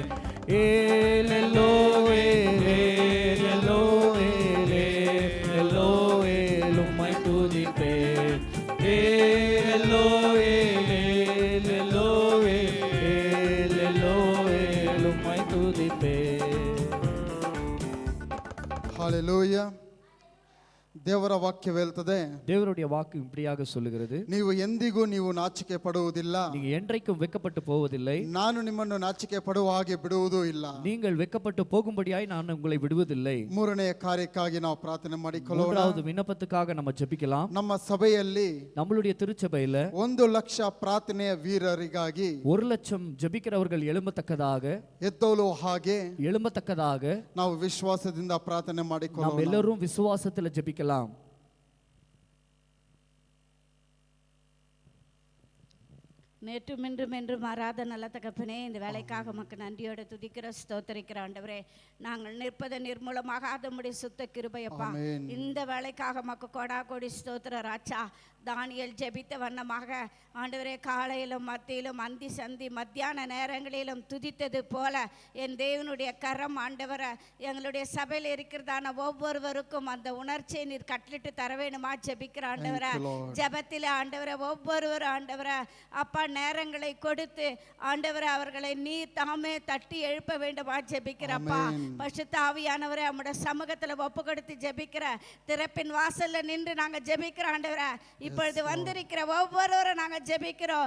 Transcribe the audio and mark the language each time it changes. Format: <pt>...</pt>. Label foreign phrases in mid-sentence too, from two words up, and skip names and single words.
<ta>எல்லோவே எல்லோவே எல்லோவே உம்மை துதிப்பேன். எல்லோவே எல்லோவே எல்லோவே உம்மை துதிப்பேன்.</ta> <kn>ಹಾಲೆಲೂಯ. ದೇವರ ವಾಕ್ಯ ಹೇಳ್ತದೆ,</kn> <ta>தேவனுடைய வாக்கு இப்படியாக சொல்லுகிறது,</ta> <kn>ನೀವು ಎಂದಿಗೂ ನೀವು ನಾಚಿಕೆ ಪಡುವುದಿಲ್ಲ,</kn> <ta>நீங்க என்றைக்கும் வெட்கப்பட்டு போவதில்லை,</ta> <kn>ನಾನು ನಿಮ್ಮನ್ನು ನಾಚಿಕೆ ಪಡುವ ಹಾಗೆ ಬಿಡುವುದೂ ಇಲ್ಲ.</kn> <ta>நீங்கள் வெட்கப்பட்டு போகும்படியாய் நான் உங்களை விடுவதில்லை.</ta> <kn>ಮೂರನೆಯ ಕಾರ್ಯಕ್ಕಾಗಿ ನಾವು ಪ್ರಾರ್ಥನೆ ಮಾಡಿಕೊಳ್ಳೋಣ.</kn> <ta>மூன்றாவது விண்ணப்பத்துக்காக நம்ம ஜெபிக்கலாம்.</ta> <kn>ನಮ್ಮ ಸಭೆಯಲ್ಲಿ</kn> <ta>நம்மளுடைய திருச்சபையில</ta> <kn>1,00,000 ಪ್ರಾರ್ಥನೆಯ ವೀರರಿಗಾಗಿ</kn> <ta>1,00,000 ஜெபிக்கிறவர்கள் எழும்பத்தக்கதாக</ta> <kn>ಎದ್ದೋಲು ಹಾಗೆ</kn> <ta>எழும்பத்தக்கதாக</ta> <kn>ನಾವು ವಿಶ್ವಾಸದಿಂದ ಪ್ರಾರ್ಥನೆ</kn> <ta>நாம்</ta> <kn>ಮಾಡಿಕೊಳ್ಳೋಣ.</kn> <ta>எல்லாரும் விசுவாசத்துல ஜெபிக்கலாம். நேற்றும் இன்றும் என்றும் மாறாத நல்ல தகப்பனே, இந்த வேலைக்காக உமக்கு நன்றியோடு துதிக்கிற ஸ்தோத்தரிக்கிற ஆண்டவரே, நாங்கள் நிற்பது நிர்மூலமாகாத முடி சுத்த கிருபையப்பா. ஆமென். இந்த வேலைக்காக உமக்கு கொடா கொடி ஸ்தோத்திர ராஜா. தானியேல் ஜெபித்த வண்ணமாக ஆண்டவரே, காலையிலும் மத்தியிலும் அந்தி சந்தி மத்தியான நேரங்களிலும் துதித்தது போல என் தேவனுடைய கரம் ஆண்டவரை எங்களுடைய சபையில் இருக்கிறதான ஒவ்வொருவருக்கும் அந்த உணர்ச்சியை நீர் கட்டளிட்டு தர வேணுமா ஜெபிக்கிற ஆண்டவரை.</ta> <en>Thank you, Lord.</en> <ta>ஜெபத்தில் ஆண்டவரை ஒவ்வொருவரும் ஆண்டவரை அப்பா நேரங்களை கொடுத்து ஆண்டவரை அவர்களை நீர் தாமே தட்டி எழுப்ப வேண்டுமா ஜெபிக்கிறப்பா. பரிசுத்த ஆவியானவரை நம்முடைய சமூகத்தில் ஒப்பு கொடுத்து ஜெபிக்கிற திறப்பின் வாசல்ல நின்று நாங்கள் ஜெபிக்கிற ஆண்டவரை, இப்பொழுது வந்திருக்கிற ஒவ்வொருவரும் நாங்கள் ஜெபிக்கிறோம்.</ta>